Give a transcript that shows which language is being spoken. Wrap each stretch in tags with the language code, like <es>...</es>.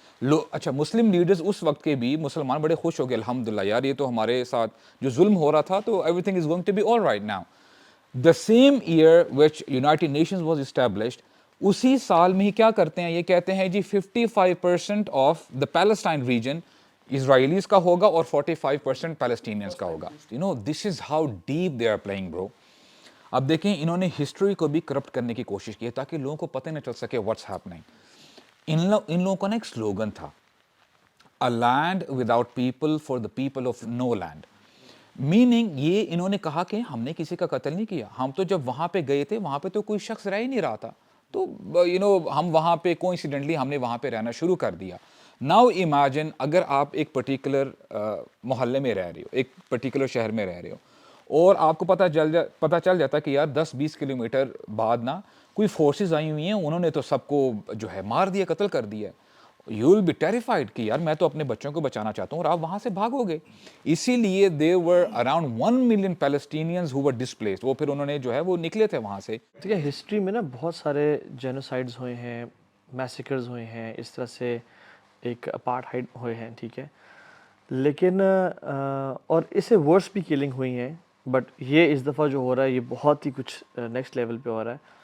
<ur>اچھا, Muslim leaders اس وقت کے بھی مسلمان بڑے خوش ہو گئے, الحمدللہ یار یہ تو ہمارے ساتھ جو ظلم ہو رہا تھا تو</ur> <en>Everything is going to be all right now. The same year which United Nations was established,</en> <ur>اسی سال میں ہی کیا کرتے ہیں, یہ کہتے ہیں جی 55%</ur> <en>of the Palestine region</en> <ur>اسرائیلیز کا ہوگا اور 45% پیلسٹینینز کا ہوگا.</ur> <en>This is how deep they are playing bro.</en> <ur>اب دیکھیں انہوں نے ہسٹری کو بھی کرپٹ کرنے کی کوشش کی ہے تاکہ لوگوں کو پتہ نہ چل سکے</ur> <en>What's happening.</en> <ur>ان لوگوں کا نا ایک سلوگن تھا,</ur> <en>A land without people for the people of no land.</en> <ur>Meaning یہ انہوں نے کہا کہ ہم نے کسی کا قتل نہیں کیا, ہم تو جب وہاں پہ گئے تھے وہاں پہ تو کوئی شخص رہ ہی نہیں رہا تھا, تو ہم وہاں پہ کوئنسیڈنٹلی ہم نے وہاں پہ رہنا شروع کر دیا.</ur> <en>now imagine</en> <ur>اگر آپ ایک پرٹیکولر محلے میں رہ رہے ہو, ایک پرٹیکولر شہر میں رہ رہے ہو, اور آپ کو پتہ چل جاتا کہ یار 10-20 کلومیٹر بعد نا کوئی فورسز آئی ہوئی ہیں, انہوں نے تو سب کو جو ہے مار دیا, قتل کر دیا.</ur> <en>you will be terrified</en> <ur>کہ یار میں تو اپنے بچوں کو بچانا چاہتا ہوں, اور آپ وہاں سے بھاگو گے. اسی لیے</ur> <en>They were around 1 million Palestinians who were displaced.</en> <ur>وہ پھر انہوں نے جو ہے وہ نکلے تھے وہاں سے. دیکھیے ہسٹری میں نا بہت سارے جینوسائڈز ہوئے ہیں, میسیکرز ہوئے ہیں, اس طرح سے ایک اپارٹھائڈ ہوئے ہیں, ٹھیک ہے, لیکن اور اس سے ورس بھی کلنگ ہوئی ہیں, بٹ یہ اس دفعہ جو ہو رہا ہے یہ بہت ہی کچھ نیکسٹ لیول پہ ہو رہا ہے.</ur>